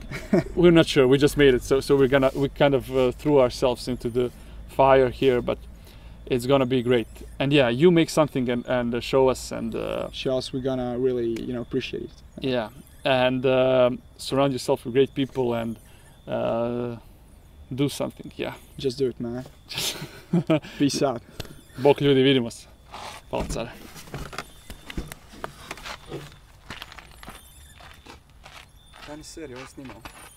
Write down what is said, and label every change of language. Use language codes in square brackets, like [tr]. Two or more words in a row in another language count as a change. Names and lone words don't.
[en] We're not sure, we just made it, so we kind of threw ourselves into the fire here, but it's gonna be great. And yeah, you make something and show us, and show us, we're gonna really, you know, appreciate it. Yeah, and surround yourself with great people, and do something. Yeah, just do it, man. Peace out. [hr] Bok ljudi, vidimo se. Hvala care. Ja ni seriju, ovo snimao.